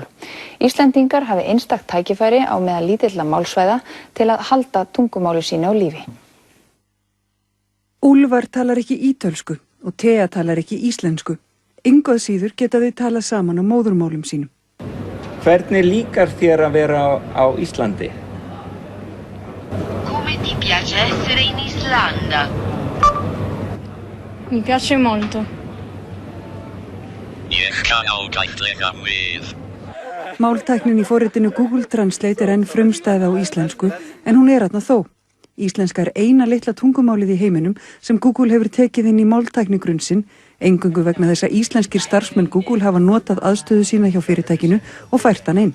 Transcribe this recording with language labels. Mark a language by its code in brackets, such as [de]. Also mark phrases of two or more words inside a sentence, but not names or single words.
[is] Íslendingar hafi einstakt tækifæri á meðal lítilla málsvæða til að halda tungumáli sínu á lífi. Úlfar talar ekki ítölsku og Thea talar ekki íslensku. Engu að síður geta þau talað saman á móðurmálum sínum. Hvernig líkar þér að vera á Íslandi? [it] Come ti piace essere in Islanda? Mi piace molto. [is] Ég kann ágætlega við. Máltæknin í forritinu Google Translate enn frumstæð á íslensku en hún þarna þó. Íslenska eina litla tungumálið í heiminum sem Google hefur tekið inn í máltæknigrunn sinn, eingöngu vegna þess að íslenskir starfsmenn Google hafa notað aðstöðu sína hjá fyrirtækinu og fært hann inn.